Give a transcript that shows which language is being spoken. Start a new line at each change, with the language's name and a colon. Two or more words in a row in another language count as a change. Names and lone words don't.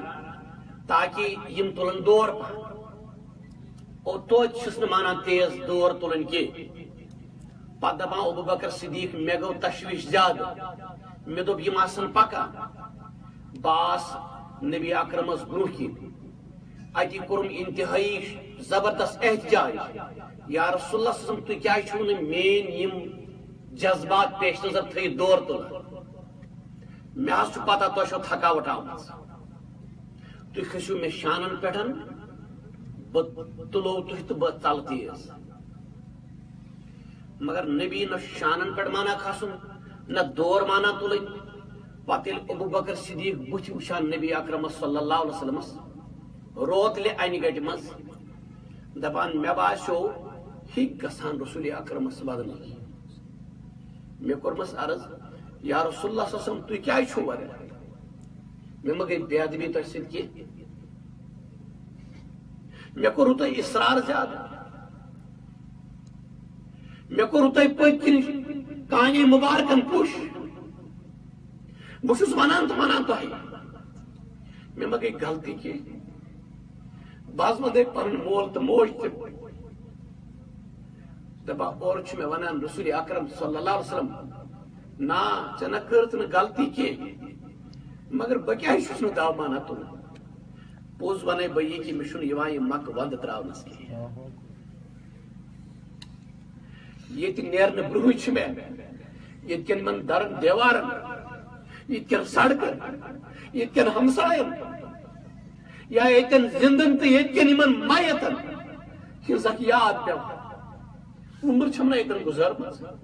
Kashmiri: تاکہ یم تُلن دور اور توتہِ چھُس نہٕ مانان تیز دور تُلن کینٛہہ پتہٕ دپان ابو بکر صدیق مےٚ گوٚو تشویش زیادٕ مےٚ دوٚپ یِم آسن پکان بہٕ آس نبی اکرمس برونٛہہ کِنۍ اتی کوٚرُم انتہٲیی زبردست احتجاج
Arabic: یا رسول اللہ صلی اللہ علیہ وسلم
Kashmiri: تُہۍ کیازِ چھُو نہٕ میٲنۍ یِم جذبات پیش نظر تھٲیِتھ دور تُلان مےٚ حظ چھُ پتہ تۄہہِ چھو تھکاوٹ آمٕژ تُہۍ کھٔسِو مےٚ شانن پٮ۪ٹھ بہٕ تُلو تُہۍ تہٕ بہٕ ژلہٕ تیز مگر نبی نہ شانن پٮ۪ٹھ مانا کھسُن نہ دور مانا تُلٕنۍ پتہٕ ییٚلہِ ابو بکر صدیق بُتھِ وٕچھان نبی اکرمس
Arabic: صلی اللہ علیہ وسلمس
Kashmiri: روتلہِ انہِ گٹہِ منٛز دپان مےٚ باسیو ہیٚکہِ گژھان رسول اکرمس بدلٕے مےٚ کوٚرمس عرض
Arabic: یا رسول اللہ صلی اللہ علیہ وسلم
Kashmiri: تُہۍ کیازِ چھِو ونان مےٚ ما گٔے بے ادبی تۄہہِ سۭتۍ کینٛہہ مےٚ کوٚروٕ تۄہہِ اصرار زیادٕ مےٚ کوٚروٕ تۄہہِ پٔتۍ کِنۍ کانے مُبارکن پُش بہٕ چھُس ونان تہٕ ونان تۄہہِ مےٚ ما گٔے غلطی کینٛہہ بہٕ حظ ونہٕ پنُن مول تہٕ موج تہِ دپان اورٕ چھُ مےٚ ونان
Arabic: رسول اکرم صلی اللہ علیہ وسلم
Kashmiri: نا ژےٚ نہ کٔرٕتھ نہٕ غلطی کینٛہہ مگر بہٕ کیازِ چھُس نہٕ دو مانان تُلُن پوٚز ونے بہٕ یہِ کہِ مےٚ چھُنہٕ یِوان یہِ مکہٕ ونٛدٕ تراونس کینٛہہ ییٚتہِ نیرنہٕ برونٛہٕے چھُ مےٚ یتکن من درن دیوارن یتکن سڑکن یتکن ہمسائن یا یتکن زندن تو یتکن من مایتن کھنسک یاد پہ عمر چھمنا یتن گزرمت